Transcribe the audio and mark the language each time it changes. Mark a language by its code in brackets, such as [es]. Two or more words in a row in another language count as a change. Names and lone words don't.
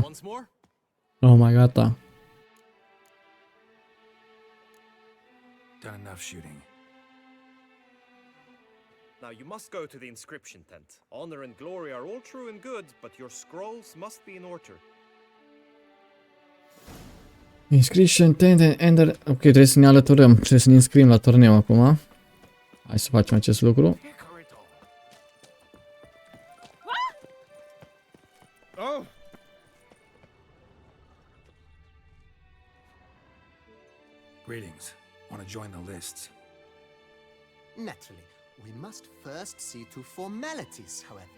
[en] Once more? [ro] Oh, mai gata. [en] Done enough shooting. Now you must go to the inscription tent. Honor and glory are all true and good, but your scrolls must be in order. Inscription, tent, ender. [ro] Ok, trebuie să ne alăturăm. Trebuie să ne înscriem la turneu acum. Hai să facem acest lucru. [en] Oh! Greetings. Want to join the lists? Naturally, we must first see to formalities, however.